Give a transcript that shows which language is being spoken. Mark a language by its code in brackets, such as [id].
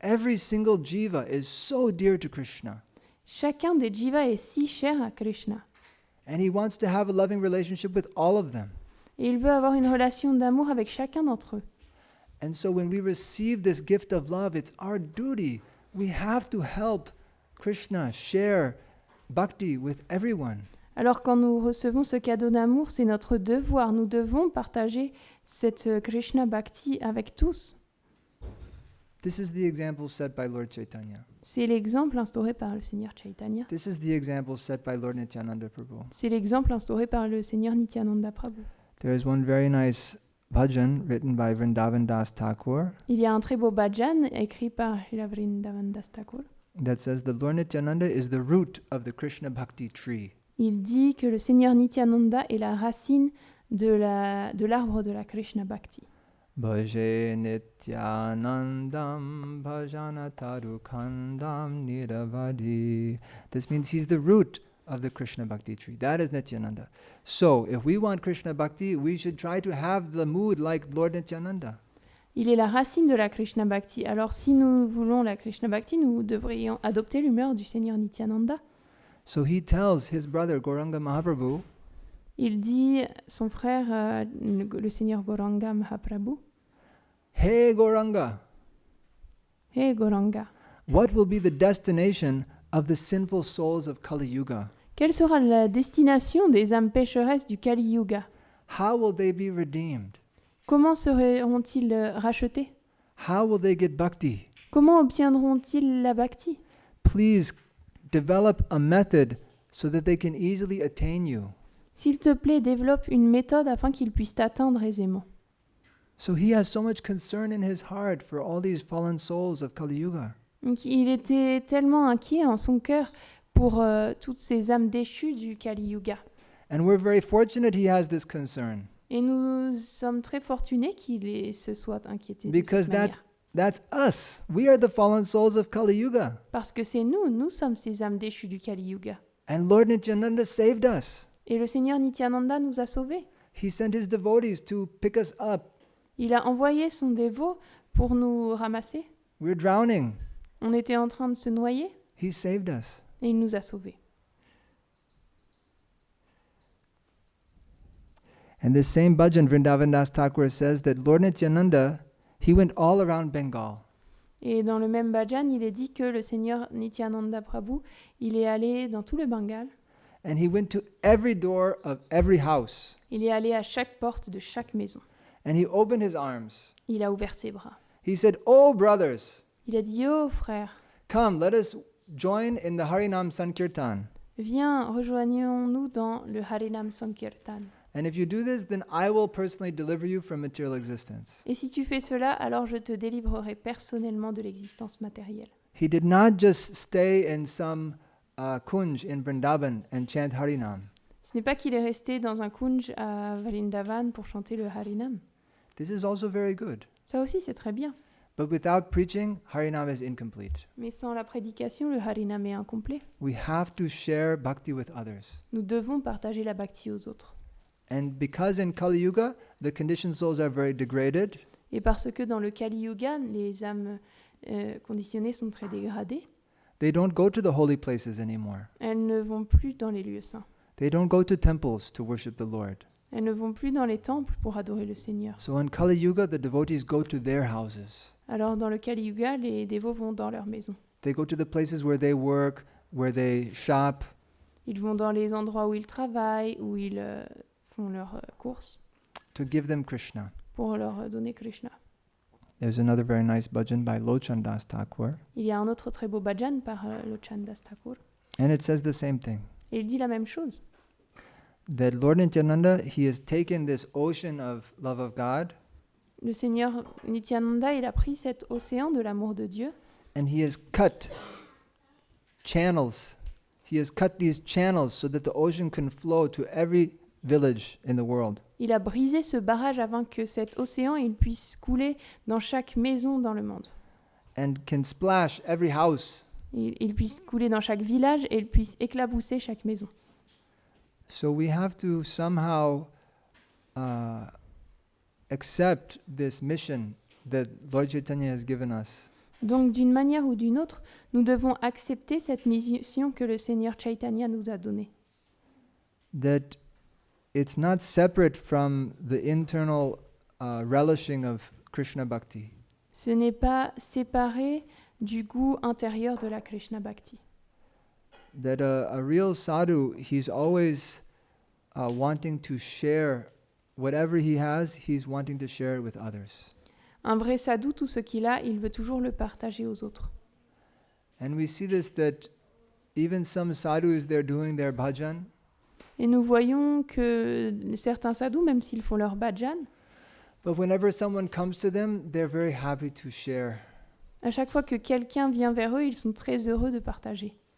[en] Every single jiva is so dear to Krishna. [fr] Chacun des jivas est si cher à Krishna. [en] And he wants to have a loving relationship with all of them. [fr] Et il veut avoir une relation d'amour avec chacun d'entre eux. [en] And so when we receive this gift of love, it's our duty. We have to help Krishna share bhakti with everyone. [fr] Alors quand nous recevons ce cadeau d'amour, c'est notre devoir. Nous devons partager cette Krishna Bhakti avec tous. [en] This is the example set by Lord Chaitanya. [fr] C'est l'exemple instauré par le Seigneur Chaitanya. [en] This is the example set by Lord Nityananda Prabhu. [fr] C'est l'exemple instauré par le Seigneur Nityananda Prabhu. [en] There is one very nice bhajan written by Vrindavan Das Thakur [fr] Il y a un très beau bhajan écrit par Srila Vrindavan Das Thakur. [en] that says the Lord Nityananda is the root of the Krishna Bhakti tree. [fr] Il dit que le Seigneur Nityananda est la racine de l'arbre de la Krishna Bhakti. [sa] Bhaje Nityanandam bhajanataru khandam niravadi. [en] This means he's the root of the Krishna Bhakti tree. That is Nityananda. So, if we want Krishna Bhakti, we should try to have the mood like Lord Nityananda. [fr] Il est la racine de la Krishna Bhakti. Alors si nous voulons la Krishna Bhakti, nous devrions adopter l'humeur du Seigneur Nityananda. [en] So he tells his brother Gauranga Mahaprabhu, [fr] Il dit son frère, le Seigneur Gauranga Mahaprabhu, [en] Hey Gauranga, [fr] Hé Gauranga, [en] what will be the destination of the sinful souls of Kali Yuga? [fr] quelle sera la destination des âmes pécheresses du Kali Yuga? [en] How will they be redeemed? [fr] Comment seront-ils rachetés? [en] How will they get bhakti? [fr] Comment obtiendront-ils la bhakti? [en] Please develop a method so that they can easily attain you. [fr] S'il te plaît, développe une méthode afin qu'ils puissent t'atteindre aisément. [en] So he has so much concern in his heart for all these fallen souls of Kali Yuga. [fr] Donc, il était tellement inquiet en son cœur pour toutes ces âmes déchues du Kali Yuga. [en] And we're very fortunate he has this concern [fr] Et nous sommes très fortunés qu'il se soit inquiété de [en] because [fr] cette manière. [en] that's us. We are the fallen souls of Kali Yuga. [fr] Parce que c'est nous sommes ces âmes déchues du Kali Yuga. [en] And Lord Nityananda saved us. [fr] Et le Seigneur Nityananda nous a sauvés. [en] He sent his devotees to pick us up. [fr] Il a envoyé son dévot pour nous ramasser. [en] We're drowning. [fr] On était en train de se noyer [en] He saved us. [fr] et il nous a sauvés. [en] And this same bhajan, Vrindavan Das Thakur says that Lord Nityananda, he went all around Bengal. [fr] Et dans le même bhajan, il est dit que le Seigneur Nityananda Prabhu, il est allé dans tout le Bengale. [en] And he went to every door of every house. [fr] Il est allé à chaque porte de chaque maison. [en] And he opened his arms. [fr] Il a ouvert ses bras. [en] He said, Oh, brothers, [fr] Il a dit, oh frère, [en] come, let us join in the Harinam Sankirtan. [fr] viens, rejoignons-nous dans le Harinam Sankirtan. [en] And if you do this, then I will personally deliver you from material existence. [fr] Et si tu fais cela, alors je te délivrerai personnellement de l'existence matérielle. [en] He did not just stay in some kunj in Vrindavan and chant Harinam. [fr] Ce n'est pas qu'il est resté dans un kunj à Vrindavan pour chanter le Harinam. [en] This is also very good. [fr] Ça aussi, c'est très bien. [en] But without preaching, Harinam is incomplete. [fr] Mais sans la prédication, le Harinam est incomplet. [en] We have to share bhakti with others. [fr] Nous devons partager la bhakti aux autres. [en] And because in Kali Yuga, the conditioned souls are very degraded, [fr] Et parce que dans le Kali Yuga, les âmes conditionnées sont très dégradées, [en] they don't go to the holy places anymore. [fr] elles ne vont plus dans les lieux saints. [en] They don't go to temples to worship the Lord. [fr] Elles ne vont plus dans les temples pour adorer le Seigneur. [en] So in Kali Yuga, the devotees go to their houses. [fr] Alors dans le Kali Yuga, les dévots vont dans leur maison. [en] They go to the places where they work, where they shop, [fr] Ils vont dans les endroits où ils travaillent, où ils font leurs courses, [en] to give them Krishna. [fr] pour leur donner Krishna. [en] There's another very nice bhajan by Lochan Das Thakur, [fr] Il y a un autre très beau bhajan par Lochan Das Thakur. [en] and it says the same thing. [fr] Et il dit la même chose. [en] That Lord Nityananda, he has taken this ocean of love of God, [fr] Le Seigneur Nityananda, il a pris cet océan de l'amour de Dieu [en] and he has cut channels. He has cut these channels so that the ocean can flow to every village in the world. [fr] Il a brisé ce barrage afin que cet océan il puisse couler dans chaque maison dans le monde. [en] And can splash every house. [fr] Il puisse couler dans chaque village et il puisse éclabousser chaque maison. [en] So we have to somehow accept this mission that Lord Chaitanya has given us. [fr] Donc d'une manière ou d'une autre, nous devons accepter cette mission que le Seigneur Chaitanya nous a donnée. [en] That it's not separate from the internal relishing of Krishna Bhakti. [fr] Ce n'est pas séparé du goût intérieur de la Krishna Bhakti. [en] That a real sadhu, he's always wanting to share whatever he has, he's wanting to share it with others. [fr] Un vrai sadhu, tout ce qu'il a, il veut toujours le partager aux autres. [en] And we see this that even some sadhus, they're doing their bhajan, [fr] Et nous voyons que certains sadhus, même s'ils font leur bhajan, [en] but whenever someone comes to them, they're very happy to share. [fr] à chaque fois que quelqu'un vient vers eux, ils sont très heureux de partager.